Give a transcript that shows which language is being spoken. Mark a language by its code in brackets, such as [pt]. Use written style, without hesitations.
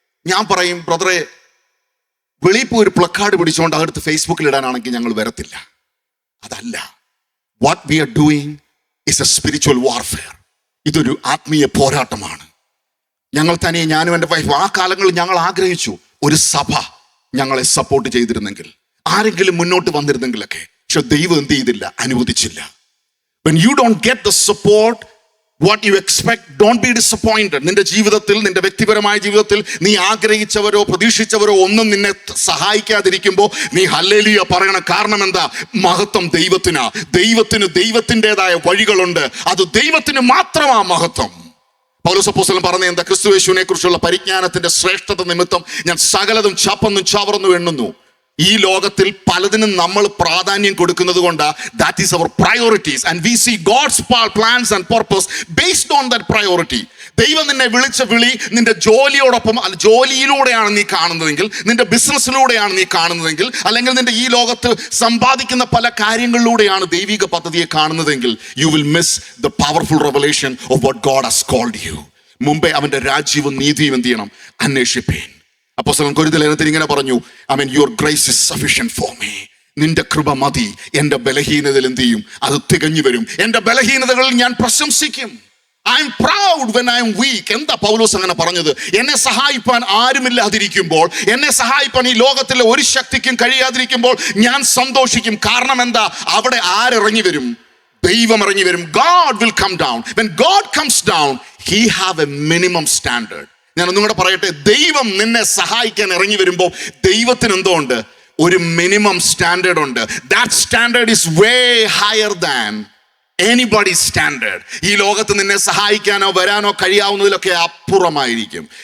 [ml] ഞാൻ പറയും, ബ്രദറെ, വെളിയിൽ പോയി ഒരു പ്ലക്കാർഡ് പിടിച്ചുകൊണ്ട് അതെടുത്ത് ഫേസ്ബുക്കിൽ ഇടാനാണെങ്കിൽ ഞങ്ങൾ വരത്തില്ല. അതല്ല. [en] What we are doing is a spiritual warfare. [ml] ഇതൊരു ആത്മീയ പോരാട്ടമാണ്. ഞങ്ങൾ തനിയെ, ഞാനും എൻ്റെ വൈഫ്, ആ കാലങ്ങളിൽ ഞങ്ങൾ ആഗ്രഹിച്ചു ഒരു സഭ ഞങ്ങളെ സപ്പോർട്ട് ചെയ്തിരുന്നെങ്കിൽ, ആരെങ്കിലും മുന്നോട്ട് വന്നിരുന്നെങ്കിലൊക്കെ. പക്ഷെ ദൈവം എന്ത് ചെയ്തില്ല? അനുവദിച്ചില്ല. [en] When you don't get the support what you expect, don't be disappointed. [ml] നിന്റെ ജീവിതത്തിൽ, നിന്റെ വ്യക്തിപരമായ ജീവിതത്തിൽ നീ ആഗ്രഹിച്ചവരോ പ്രതീക്ഷിച്ചവരോ ഒന്നും നിന്നെ സഹായിക്കാതിരിക്കുമ്പോൾ നീ ഹല്ലേലൂയ പറയണം. കാരണം എന്താ? മഹത്വം ദൈവത്തിനാ. ദൈവത്തിൻ്റെതായ വഴികളുണ്ട്. അത് ദൈവത്തിന് മാത്രമാ മഹത്വം. പൗലോസ് അപ്പോസ്തലൻ പറഞ്ഞ എന്താ? ക്രിസ്തുയേശുവിനെ കുറിച്ചുള്ള പരിജ്ഞാനത്തിന്റെ ശ്രേഷ്ഠത നിമിത്തം ഞാൻ സകലതും ചപ്പന്നും ചവർന്നു എണ്ണുന്നു. ഈ ലോകത്തിൽ പലതിനും നമ്മൾ പ്രാധാന്യം കൊടുക്കുന്നത് കൊണ്ട് [en] that is our priorities and we see God's plans and purpose based on that priority. [ml] ദൈവം നിന്നെ വിളിച്ച വിളി നിന്റെ ജോലിയോടൊപ്പം, ജോലിയിലൂടെയാണ് നീ കാണുന്നതെങ്കിൽ, നിന്റെ ബിസിനസ്സിലൂടെയാണ് നീ കാണുന്നതെങ്കിൽ, അല്ലെങ്കിൽ നിന്റെ ഈ ലോകത്ത് സമ്പാദിക്കുന്ന പല കാര്യങ്ങളിലൂടെയാണ് ദൈവിക പദ്ധതിയെ കാണുന്നതെങ്കിൽ, [en] you will miss the powerful revelation of what God has called you. [ml] മുമ്പേ അവന്റെ രാജ്യവും നീതിയും എന്ത് ചെയ്യണം? അന്വേഷിപ്പീൻ. അപ്പോസ്തലൻ കൊരിന്ത്യർ ലേഖനത്തിൽ ഇങ്ങനെ പറഞ്ഞു, [en] your grace is sufficient for me. [ml] നിന്റെ കൃപ മതി, എൻ്റെ ബലഹീനതയിൽ എന്ത് ചെയ്യും? അത് തികഞ്ഞു വരും. എൻ്റെ ബലഹീനതകളിൽ ഞാൻ പ്രശംസിക്കും. [en] I am proud when I am weak. [ml] എന്താ പൗലോസ് അങ്ങനെ പറഞ്ഞത്? എന്നെ സഹായിപ്പാൻ ആരുമില്ലാതിരിക്കുമ്പോൾ, എന്നെ സഹായിപ്പാൻ ഈ ലോകത്തിലെ ഒരു ശക്തിക്കും കഴിയാതിരിക്കുമ്പോൾ ഞാൻ സന്തോഷിക്കും. കാരണം എന്താ? അവിടെ ആരിറങ്ങി വരും? ദൈവം ഇറങ്ങി വരും. [en] God will come down. When God comes down, he have a minimum standard. [ml] ഞാൻ ഒന്നും കൂടെ പറയട്ടെ, ദൈവം നിന്നെ സഹായിക്കാൻ ഇറങ്ങി വരുമ്പോൾ ദൈവത്തിന് എന്തോ ഉണ്ട്? ഒരു മിനിമം സ്റ്റാൻഡേർഡ് ഉണ്ട്. [en] That standard is way higher than anybody standard. [ml] ഈ ലോകത്ത് നിന്നെ സഹായിക്കാനോ വരാനോ കഴിയാവുന്നതിലൊക്കെ അപ്പുറമായിരിക്കും.